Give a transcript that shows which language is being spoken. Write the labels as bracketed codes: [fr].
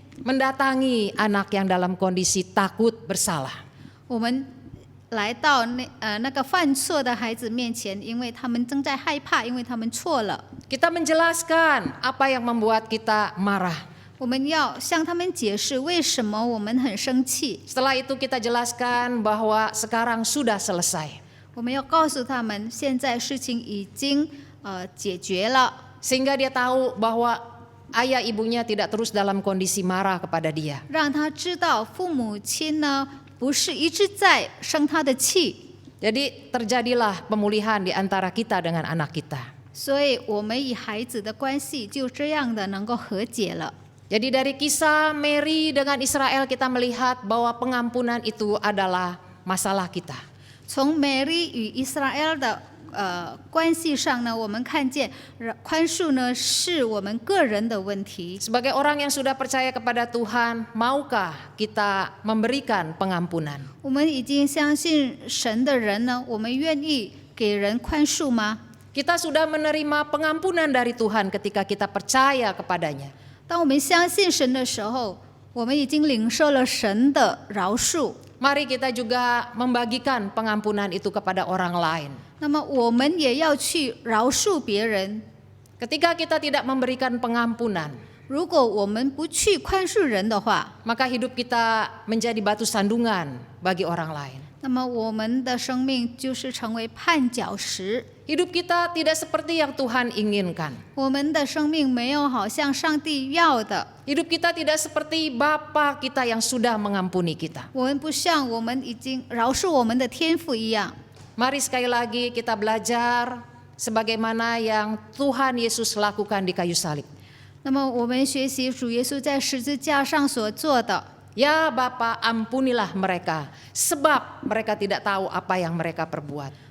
[id] Mendatangi anak yang dalam kondisi takut bersalah. [zh] 我们来到那个犯错的孩子面前，因为他们正在害怕，因为他们错了。 [id] Kita menjelaskan apa yang membuat kita marah. [zh] 我们要向他们解释为什么我们很生气。 [id] Setelah itu kita jelaskan bahwa sekarang sudah selesai. [zh] 我们要告诉他们，现在事情已经解决了， [id] Sehingga dia tahu bahwa ayah ibunya tidak terus dalam kondisi marah kepada dia. [zh] 让他知道父母亲呢不是一直在生他的气。 [id] Jadi terjadilah pemulihan di antara kita dengan anak kita. [zh] 所以我们与孩子的关系就这样的能够和解了。 [id] Jadi dari kisah Mary dengan Israel kita melihat bahwa pengampunan itu adalah masalah kita. [zh] 从美利与以色列的关系上呢，我们看见宽恕呢是我们个人的问题。 [id] Sebagai orang yang sudah percaya kepada Tuhan, maukah kita memberikan pengampunan? [zh] 我们已经相信神的人呢，我们愿意给人宽恕吗？ [id] Kita sudah menerima pengampunan dari Tuhan ketika kita percaya kepadanya. [zh] 当我们相信神的时候，我们已经领受了神的饶恕。 [id] Mari kita juga membagikan pengampunan itu kepada orang lain. [zh] 那么我们也要去饶恕别人。 [id] Ketika kita tidak memberikan pengampunan, [zh] 如果我们不去宽恕人的话， [id] maka hidup kita menjadi batu sandungan bagi orang lain. [zh] 那么我们的生命就是成为绊脚石。 [id] Hidup kita tidak seperti yang Tuhan inginkan. [zh] 我们的生命没有好像上帝要的， [id] Hidup kita tidak seperti Bapa kita yang sudah mengampuni kita. [zh] 我们不像我们已经饶恕我们的天父一样。 [id] Mari sekali lagi kita belajar sebagaimana yang Tuhan Yesus lakukan di kayu salib. [zh] 那么我们学习主耶稣在十字架上所做的， [id] Ya Bapa, ampunilah mereka, sebab mereka tidak tahu apa yang mereka perbuat.